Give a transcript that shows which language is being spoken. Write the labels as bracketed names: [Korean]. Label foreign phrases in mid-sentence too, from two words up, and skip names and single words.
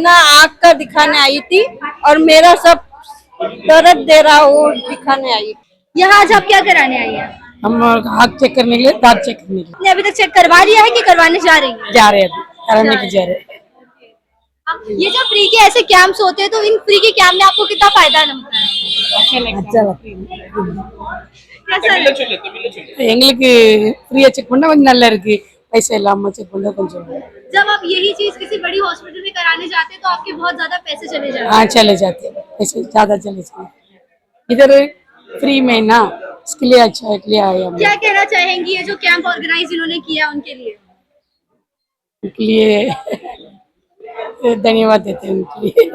[Hindi] ना आँख का दिखाने आई थी और मेरा सब दर्द दे रहा वो दिखाने आई। यहाँ आज आप क्या कराने आई है? हम हाथ चेक करने के लिए, दांत चेक करने के लिए। अभी तक चेक करवा लिया है कि करवाने जा रही है? जा रहे हैं, कराने के जा रहे हैं। ये जो फ्री के ऐसे कैंप्स होते हैं, तो इन फ्री के कैंप में आपको कितना फायदा लगता है? अच्छा [Tamil] எங்களுக்கு ஃப்ரீயா செக் பண்ணா கொஞ்சம் நல்லா இருக்கு, पैसे இல்லாம செக் பண்ணா கொஞ்சம்। [Hindi] जब आप यही चीज किसी बड़ी हॉस्पिटल में कराने जाते हैं तो आपके बहुत ज्यादा पैसे चले जाते हैं। हाँ चले जाते हैं, पैसे ज्यादा चले जाते हैं। इधर फ्री में ना, इसके लिए अच्छा है, इसलिए आए हम। क्या कहना चाहेंगी ये जो [English] camp organize [Hindi] इन्होंने किया उनके लिए? उनके लिए धन्यवाद देते हैं उनके लिए।